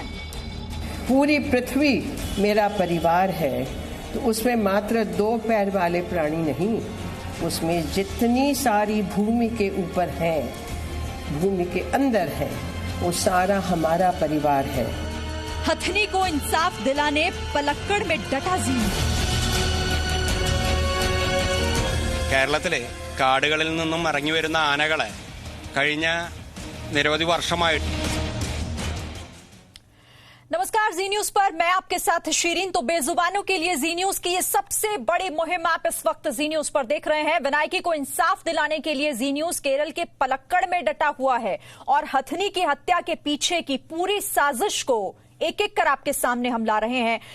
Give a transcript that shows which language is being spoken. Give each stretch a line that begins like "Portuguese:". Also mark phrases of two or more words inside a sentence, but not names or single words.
Hindi: पूरी पृथ्वी मेरा परिवार है, तो उसमें मात्र 2 पैर वाले प्राणी नहीं, उसमें जितनी सारी भूमि के ऊपर है, भूमि के अंदर है, वो सारा हमारा परिवार है। हथनी को इंसाफ दिलाने पलक्कड़ में डटा जीन।
Malayalam: കേരളത്തിലെ കാടുകളിൽ നിന്നും ഇറങ്ങി വരുന്ന ആനകളെ കഴിഞ്ഞ നിരവധി വർഷമായിട്ട്
Hindi: नमस्कार, जी न्यूज पर मैं आपके साथ शीरीन। तो बेजुबानों के लिए जी न्यूज की ये सबसे बड़ी मुहिम आप इस वक्त जी न्यूज पर देख रहे हैं। विनायकी को इंसाफ दिलाने के लिए जी न्यूज केरल के पलक्कड़ में डटा हुआ है और हथनी की हत्या के पीछे की पूरी साजिश को एक एक कर आपके सामने हम ला रहे हैं।